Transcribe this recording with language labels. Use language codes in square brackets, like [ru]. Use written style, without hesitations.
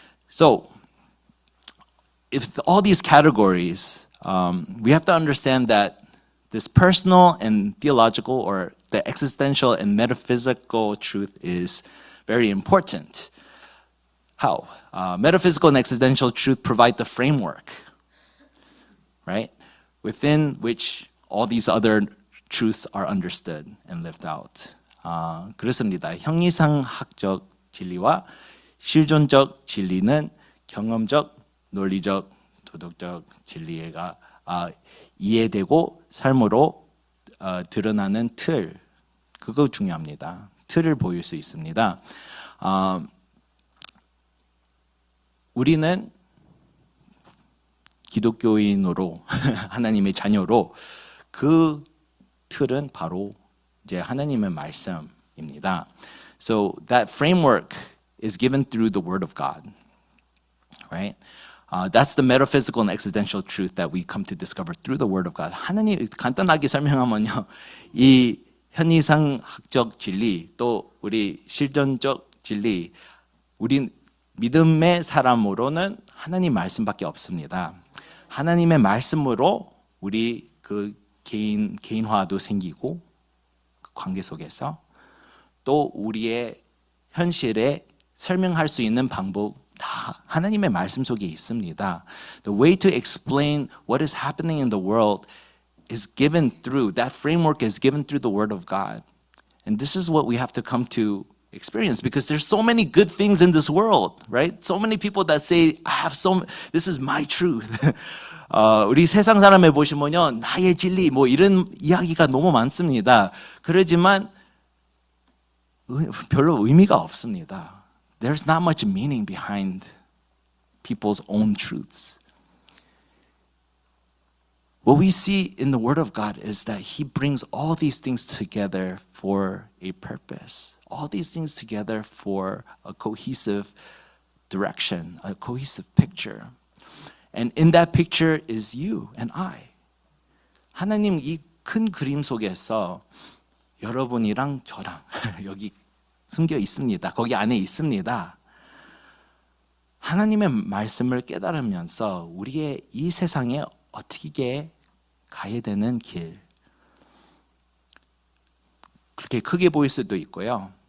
[en] So, if all these categories, we have to understand that this personal and theological or the existential and metaphysical truth is very important. How? Metaphysical and existential truth provide the framework, right? Within which all these other truths are understood and lived out. [ko] 그렇습니다. 형이상학적 진리와 실존적 진리는 경험적, 논리적, 도덕적 진리가 이해되고 삶으로 드러나는 틀, 그거 중요합니다. 틀을 보일 수 있습니다. 우리는 기독교인으로 하나님의 자녀로 그 틀은 바로 이제 하나님의 말씀입니다. [en] So that framework is given through the Word of God, right? That's the metaphysical and existential truth that we come to discover through the Word of God. [ko] 하나님 간단하게 설명하면요, 이 현이상학적 진리 또 우리 실존적 진리, 우리 믿음의 사람으로는 하나님 말씀밖에 없습니다. 하나님의 말씀으로 우리 그 개인화도 생기고 그 관계 속에서 또 우리의 현실에 설명할 수 있는 방법 다 하나님의 말씀 속에 있습니다. [en] The way to explain what is happening in the world is given through, that framework is given through the Word of God. And this is what we have to come to experience because there's so many good things in this world, right? So many people that say, this is my truth. [ko] 우리 세상 사람에 보시면요, 나의 진리, 뭐 이런 이야기가 너무 많습니다. 그러지만 별로 의미가 없습니다. [en] There's not much meaning behind people's own truths. What we see in the Word of God is that He brings all these things together for a purpose. All these things together for a cohesive direction, a cohesive picture. And in that picture is you and I. [ko] 하나님 이 큰 그림 속에서 여러분이랑 저랑 여기 숨겨 있습니다. 거기 안에 있습니다. 하나님의 말씀을 깨달으면서 우리의 이 세상에 어떻게 가야 되는 길, 그렇게 크게 보일 수도 있고요.